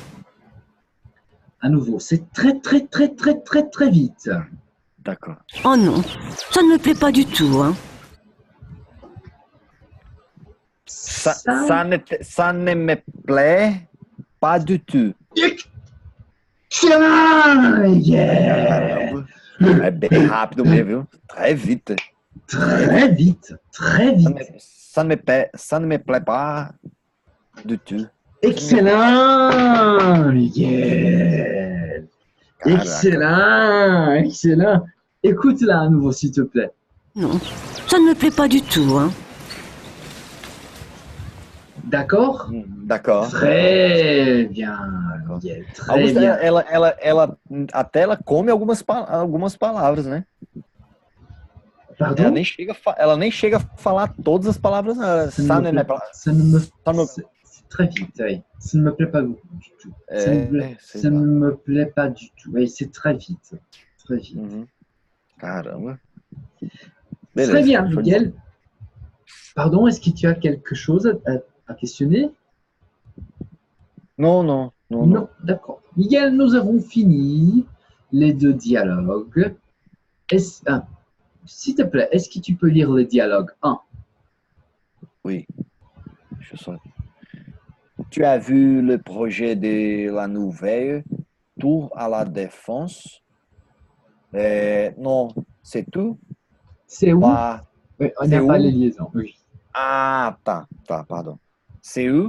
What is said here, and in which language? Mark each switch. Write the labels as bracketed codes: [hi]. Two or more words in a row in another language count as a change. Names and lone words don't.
[fr] À nouveau, c'est très, très, très, très, très, très vite. D'accord. Oh non, ça ne me plaît pas du tout, hein. Ça ne me plaît pas du tout. Excellent! Yeah! [pt] Caramba. É bem rápido mesmo, viu? [fr] Très vite. Très vite, très vite. Ça ne me plaît pas du tout. Excellent, Miguel. [pt] Caraca. [fr] Excellent, excellent. Écoute-la à nouveau, s'il te plaît. Non, ça ne me plaît pas du tout, hein. D'accord? D'accord. Très bien, Miguel. Très Augusta, bien. [pt] até ela come algumas palavras, né? [fr] Pardon? [pt] Ela nem chega a falar todas as palavras, não. [fr] Ça ne me plaît- ça ne me- c'est très vite, oui. Ça ne me plaît pas du tout. Ça [pt] sei [fr] ne [pt] lá. [fr] me plaît pas du tout. Oui, c'est très vite. Très vite. [pt] Uhum. Caramba. [fr] Très bien, [pt] show de [fr] Miguel. Pardon, est-ce que tu as quelque chose à questionner? [pt] bola. Non. [fr] Non, d'accord. Miguel, nous avons fini les deux dialogues. S'il te plaît, est-ce que tu peux lire le dialogue 1? Oui. [pt] Deixa eu só. [fr] Tu as vu le projet de la nouvelle tour à la défense? Non, c'est tout? C'est où? Bah, Oui, on c'est n'a pas où? les liaisons. Oui. Ah, tá, pardon. C'est où?